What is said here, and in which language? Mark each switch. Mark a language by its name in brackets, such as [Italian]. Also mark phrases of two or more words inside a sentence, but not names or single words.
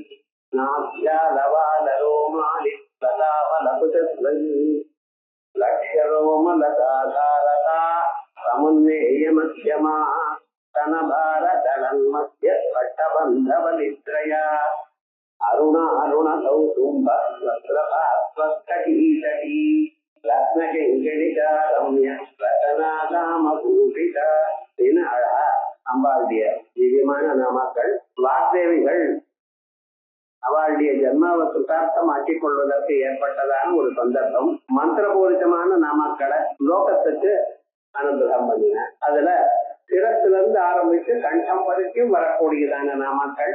[Sanskrit] नाभ्यालवालरोमालि लतावलकुचध्वजी लक्ष्यरोमलताधारता समुन्नेयमध्यमा स्तनभारदलन्मध्य पट्टबन्धवलित्रया अरुण कौसुम्बस्वस्त्रभास्वत्कटीतटी रत्नकिङ्किणिका रम्य रतनादामभूषिता [Tamil] அழகா அம்பாளுடைய திவ்யமான நாமாக்கள். வாக்தேவிகள் அவளுடைய ஜன்மாவை சுத்தார்த்தமாக்கிக் கொள்வதற்கு ஏற்பட்டதான ஒரு சந்தர்ப்பம். மந்திரபூரிதமான நாமாக்களை லோகத்துக்கு அனுகிரகம் பண்ணின. அதுல சிரத்திலிருந்து ஆரம்பித்து கண்டம் வரைக்கும் வரக்கூடியதான நாமாக்கள்.